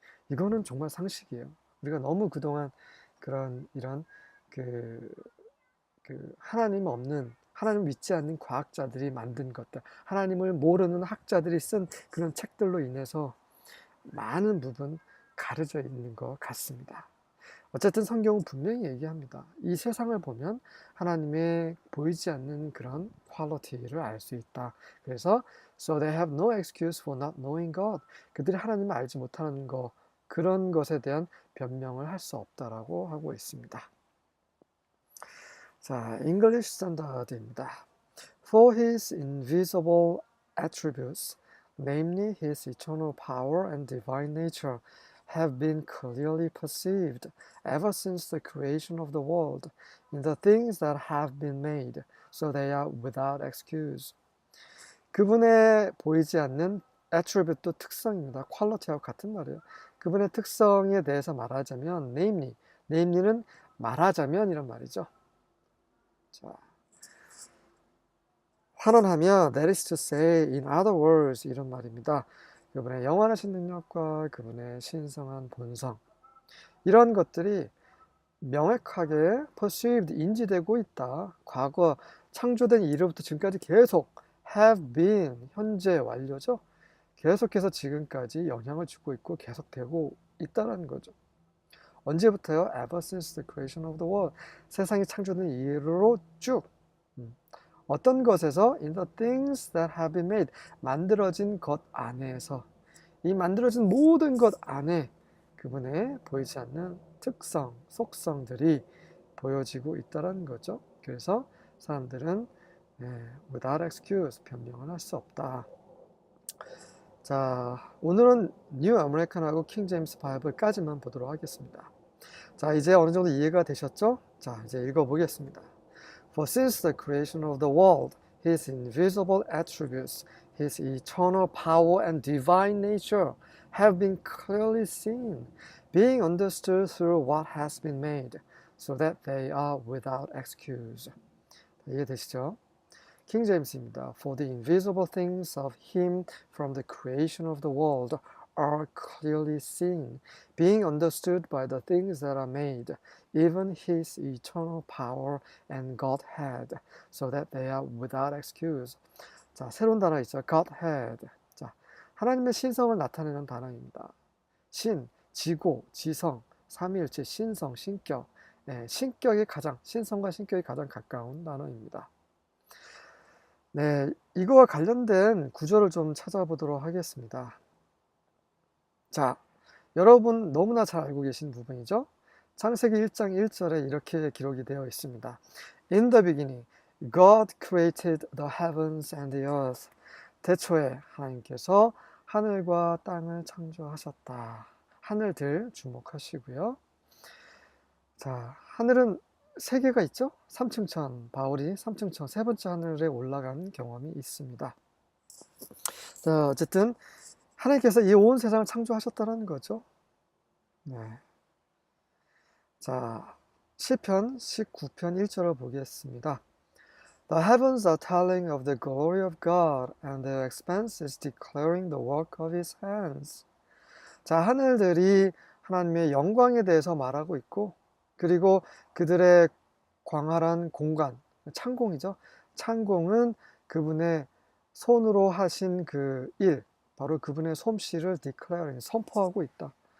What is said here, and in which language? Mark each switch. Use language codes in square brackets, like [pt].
[ko] 이거는 정말 상식이에요. 우리가 너무 그동안 이런 그 하나님 없는, 하나님 믿지 않는 과학자들이 만든 것들, 하나님을 모르는 학자들이 쓴 그런 책들로 인해서 많은 부분 가려져 있는 것 같습니다. 어쨌든 성경은 분명히 얘기합니다. 이 세상을 보면 하나님의 보이지 않는 그런 퀄리티를 알 수 있다. 그래서 [en] So they have no excuse for not knowing God. [ko] 그들이 하나님을 알지 못하는 것, 그런 것에 대한 변명을 할 수 없다라고 하고 있습니다. 자, English Standard입니다. [en] For his invisible attributes, namely his eternal power and divine nature, have been clearly perceived ever since the creation of the world in the things that have been made, so they are without excuse. [ko] 그분의 보이지 않는 attribute도 특성입니다. 퀄리티하고 같은 말이에요. 그분의 특성에 대해서 말하자면 namely는 말하자면 이런 말이죠. 자, 환원하며 [en] that is to say, in other words [ko] 이런 말입니다. 그분의 영원하신 능력과 그분의 신성한 본성 이런 것들이 명확하게 perceived, 인지되고 있다. 과거 창조된 이후부터 지금까지 계속 [en] have been, [ko] 현재 완료죠. 계속해서 지금까지 영향을 주고 있고 계속되고 있다는 거죠. 언제부터요? [en] Ever since the creation of the world. [ko] 세상이 창조된 이후로 쭉. 어떤 것에서 [en] in the things that have been made. [ko] 만들어진 것 안에서. 이 만들어진 모든 것 안에 그분의 보이지 않는 특성, 속성들이 보여지고 있다는 거죠. 그래서 사람들은 [en] without excuse, [ko] 변명을 할 수 없다. 자, 오늘은 뉴 아메리칸하고 킹 제임스 바이블까지만 보도록 하겠습니다. 자, 이제 어느 정도 이해가 되셨죠? 자, 이제 읽어보겠습니다. [en] For since the creation of the world, his invisible attributes, his eternal power and divine nature have been clearly seen, being understood through what has been made, so that they are without excuse. [ko] 이해되시죠? 킹 제임스입니다. [en] For the invisible things of him from the creation of the world are clearly seen, being understood by the things that are made, even his eternal power and Godhead, so that they are without excuse. [ko] 자, 새로운 단어 있죠. Godhead. 자, 하나님의 신성을 나타내는 단어입니다. 신, 지고, 지성, 삼위일체, 신성, 신격. 네, 신격이 가장, 신성과 신격이 가장 가까운 단어입니다. 네, 이거와 관련된 구절을 좀 찾아보도록 하겠습니다. 자, 여러분 너무나 잘 알고 계신 부분이죠. 창세기 1장 1절에 이렇게 기록이 되어 있습니다. [en] In the beginning, God created the heavens and the earth. [ko] 태초에 하나님께서 하늘과 땅을 창조하셨다. 하늘들 주목하시고요. 자, 하늘은 세 개가 있죠. 삼층천, 바울이 삼층천 세 번째 하늘에 올라간 경험이 있습니다. 자, 어쨌든 하나님께서 이 온 세상을 창조하셨다는 거죠. 네. 자, 시편 19편 1절을 보겠습니다. [en] The heavens are telling of the glory of God, and their expanse is declaring the work of His hands. [ko] 자, 하늘들이 하나님의 영광에 대해서 말하고 있고, 그리고 그들의 광활한 공간, 창공이죠. 창공은 그분의 손으로 하신 그 일, 바로 그분의 솜씨를 declaring, 선포하고 있다.